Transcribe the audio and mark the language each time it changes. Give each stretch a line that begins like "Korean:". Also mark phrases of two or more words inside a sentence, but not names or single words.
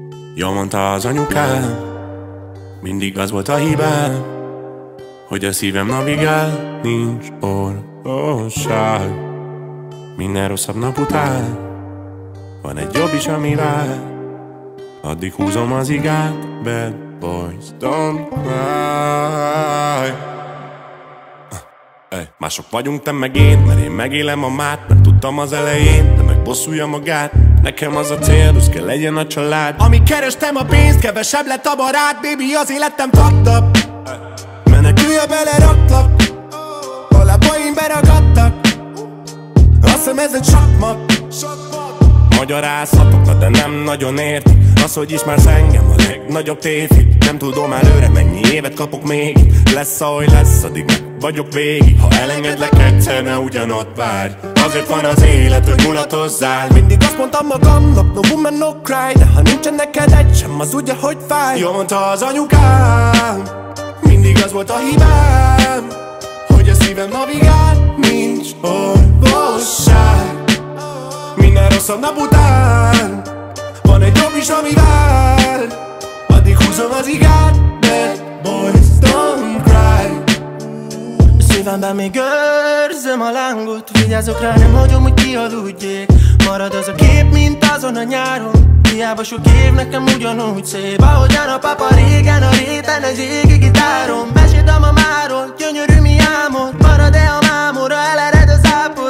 Hungarian: Jól mondta az anyukám, mindig az volt a hibám, hogy a szívem navigál, nincs orvosság. Minden rosszabb nap után van egy jobb is, ami vár. Addig húzom az igát,
English: bad boys don't cry.
Hungarian: Mások vagyunk, te meg én, mert én megélem a mát. Mert tudtam az elején, de meg bosszulja magát. Nekem az a cél, büszke legyen a család. Amíg kerestem a pénzt, kevesebb lett a barát. Baby, az életem
English: fucked up.
Hungarian: Menekülj, beleraklak, a lábaim beragadtak. Azt hiszem ez egy sakmat. Magyarázhatok, de nem nagyon értik. Az, hogy ismersz engem, a legnagyobb tévhit. Nem tudom előre, mennyi évet kapok még. Lesz, ahogy lesz, addig meg vagyok végig. Ha elengedlek egyszer, ne ugyanott várj. Azért van az élet, hogy mulatozzál. Mindig azt mondtam magamnak,
English: no woman, no cry.
Hungarian: De ha nincsen neked egy sem, az ugye, hogy fáj. Jól mondta az anyukám, mindig az volt a hibám, hogy a szívem navigál, nincs orvosság. Minden rosszabb nap után van egy jobb is, ami vár. Addig húzom az igát,
English: bad boys don't cry.
Hungarian: Szívemben még őrzöm a lángot. Vigyázok rá, nem hagyom, hogy kialudjék. Marad az a kép, mint azon a nyáron. Hiába sok év, nekem ugyanúgy szép. Ahogyan a papa régen a réten egy égi gitáron. Meséld a mamáról, gyönyörű mi álmod. Marad-e a mámora, elered az ápor.